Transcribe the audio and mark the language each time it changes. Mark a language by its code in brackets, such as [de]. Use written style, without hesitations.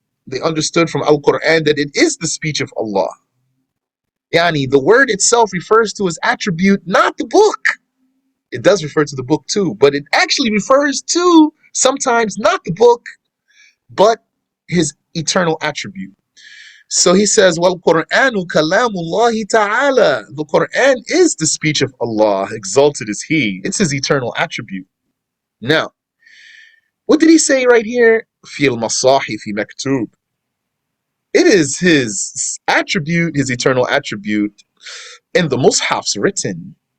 [en] They understood from Al-Quran that it is the speech of Allah. Yani, the word itself refers to his attribute, not the book. It does refer to the book too, but it actually refers to sometimes not the book, but his eternal attribute. So he says, [ar] وَالْقُرْآنُ كَلَامُ اللَّهِ تَعَالَى. [en] The Quran is the speech of Allah, exalted is He. It's His eternal attribute. Now, what did he say right here? [ar] فِي الْمَصَاحِفِ مَكْتُوبٌ. [en] It is His attribute, His eternal attribute, in the Mus'hafs written.